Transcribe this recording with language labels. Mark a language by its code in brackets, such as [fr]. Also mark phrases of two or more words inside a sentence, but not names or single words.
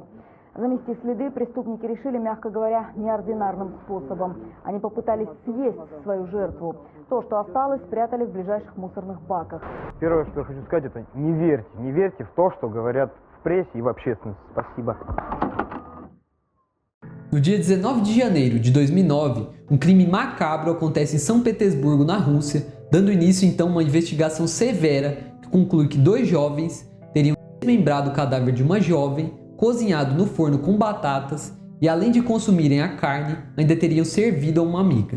[ru] Замести следы преступники решили, мягко говоря, неординарным способом. Они попытались съесть свою жертву. То, что осталось, спрятали в ближайших мусорных баках. Первое, что я хочу сказать, это не верьте в то, что говорят в прессе и в общественности. Спасибо. [pt] No dia 19 de janeiro de 2009, crime macabro acontece em São Petersburgo, na Rússia, dando início então a uma investigação severa que conclui que 2 jovens teriam desmembrado o cadáver de uma jovem, cozinhado no forno com batatas e, além de consumirem a carne, ainda teriam servido a uma amiga.